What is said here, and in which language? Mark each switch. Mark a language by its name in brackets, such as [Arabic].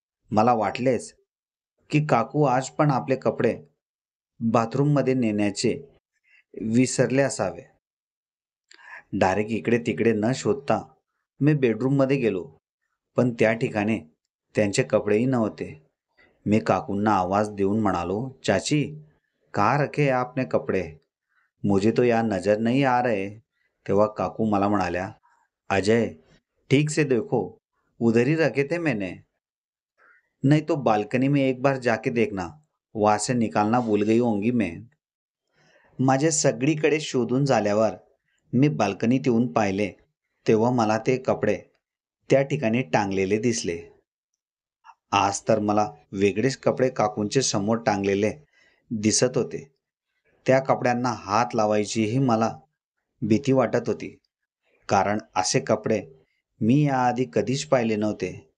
[Marathi] मला वाटलेच की काकू आज पण आपले कपडे बाथरूममध्ये नेण्याचे विसरले असावे. डायरेक्ट इकडे तिकडे न शोधता मी बेडरूममध्ये गेलो, पण त्या ठिकाणी त्यांचे कपडेही नव्हते. मी काकूंना आवाज देऊन म्हणालो, चाची, [Hindi] कहाँ रखे आपने कपडे? मुझे तो यहाँ नजर नहीं आ रहे. [Marathi] तेव्हा काकू मला म्हणाल्या, [Hindi] अजय, ठीक से देखो, उधर ही रखे थे मैंने. नहीं तो बाल्कनी में एक बार जाके देखना, वहां से निकालना भूल गई होंगी मैं. [Marathi] माझे सगळीकडे शोधून झाल्यावर मी बाल्कनीत येऊन पाहिले, तेव्हा मला ते कपडे त्या ठिकाणी टांगलेले दिसले. आज तर मला वेगळेच कपडे काकूंचे समोर टांगलेले दिसत होते. त्या कपड्यांना हात लावायचीही मला भीती वाटत होती, कारण असे कपडे मी याआधी कधीच पाहिले नव्हते.